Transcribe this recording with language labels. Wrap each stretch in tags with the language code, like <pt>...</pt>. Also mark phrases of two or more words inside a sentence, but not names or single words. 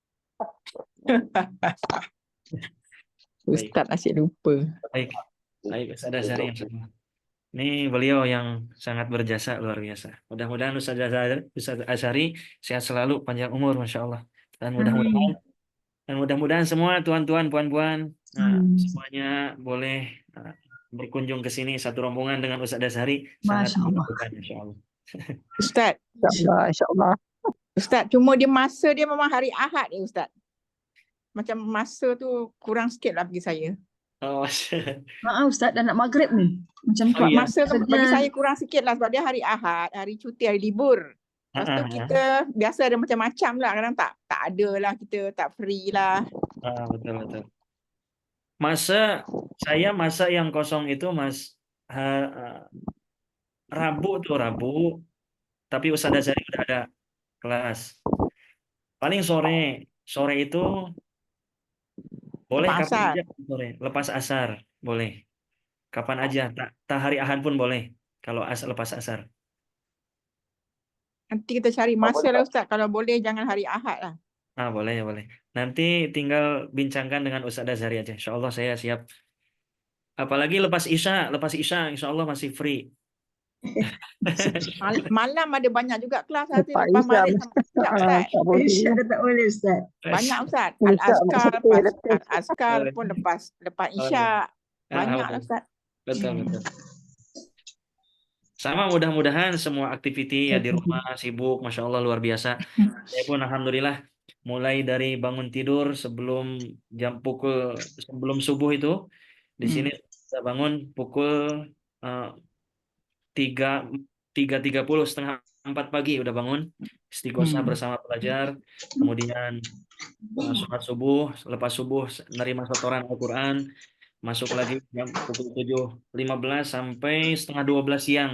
<ms>Ustaz asyik lupa.</ms> <id>Baik, baik Ustadz Azhari. Ini beliau yang sangat berjasa luar biasa. Mudah-mudahan Ustadz Azhari sehat selalu, panjang umur,</id> <ar>Masya Allah.</ar> <id>Dan mudah-mudahan semua tuan-tuan, puan-puan, semuanya boleh berkunjung ke sini satu rombongan dengan Ustadz Azhari. Sangat</id> <ar>Masya Allah.</ar> <id>membutuhkan,</id> <ar>Insya Allah.</ar> <ms>Ustaz. InsyaAllah. Ustaz, cuma masa dia memang hari Ahad ni Ustaz. Macam masa tu kurang sikit lah bagi saya. Oh, Maaf Ustaz, dah nak maghrib ni. Macam tu. Oh, iya. Masa tu bagi saya kurang sikit lah sebab dia hari Ahad, hari cuti, hari libur. Lepas tu kita biasa ada macam-macam lah. Kadang tak ada lah, kita tak free lah. betul. Masa yang kosong itu Rabu,</ms> <id>tapi Ustadz Azhari udah ada kelas. Paling sore itu boleh</id> <ms>Lepas</ms> <id>kapan</id> <ms>asar.</ms> <id>aja sore,</id> <ms>lepas asar boleh. Kapan aja, tak hari Ahad pun boleh. Kalau lepas asar. Nanti kita cari masa lah Ustaz. Kalau boleh jangan hari Ahad lah. Boleh.</ms> <id>Nanti tinggal bincangkan dengan Ustadz Azhari aja.</id> <ar>Insya Allah</ar> <id>saya siap. Apalagi lepas Isya,</id> <ar>Insya Allah</ar> <id>masih free.</id> <ms>Malam ada banyak juga kelas nanti lepas maghrib sampai Isyak Ustaz. Isyak dah tak boleh Ustaz. Banyak Ustaz. Al-Azkar pun lepas Isyak. Banyak lah Ustaz.</ms> <id>Betul. Sama, mudah-mudahan semua aktiviti ya di rumah sibuk,</id> <ar>Masya Allah</ar> <id>luar biasa. Saya pun Alhamdulillah mulai dari bangun tidur sebelum subuh itu di sini saya bangun pukul 3.30, setengah 4 pagi udah bangun, istighosah bersama pelajar, kemudian sholat subuh, lepas subuh nerima setoran Al-Quran, masuk lagi jam pukul 7.15 sampai setengah 12 siang.</id>